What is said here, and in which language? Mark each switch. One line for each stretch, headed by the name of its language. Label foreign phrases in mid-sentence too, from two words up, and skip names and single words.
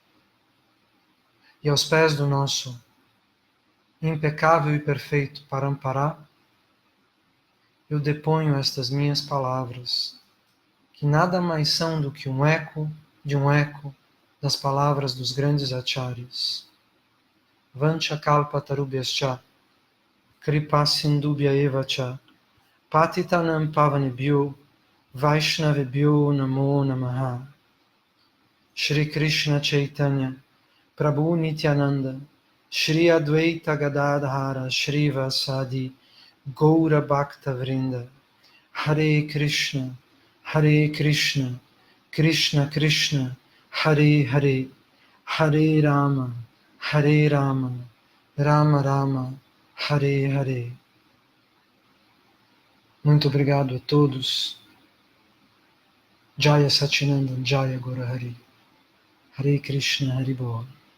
Portuguese: E aos pés do nosso impecável e perfeito Parampara, eu deponho estas minhas palavras, que nada mais são do que um eco de um eco das palavras dos grandes acharyas.
Sanskrit: Vancha kalpatarubhyascha, kripa sindubhya evacha, patitanam pavanebhyo, vaishnavebhyo namo namaha. Shri Krishna Chaitanya, Prabhu Nityananda, Shri Advaita Gadadhara, Shri Vasadi, Gaura Bhakta Vrinda, Hare Krishna, Krishna Krishna, Hare Hare, Hare Rama, Rama Rama, Hare Hare.
Portuguese: Muito obrigado a todos.
Sanskrit: Jaya Sachinandan, Jaya Gaura Hari. Hare Krishna, Hari Bol.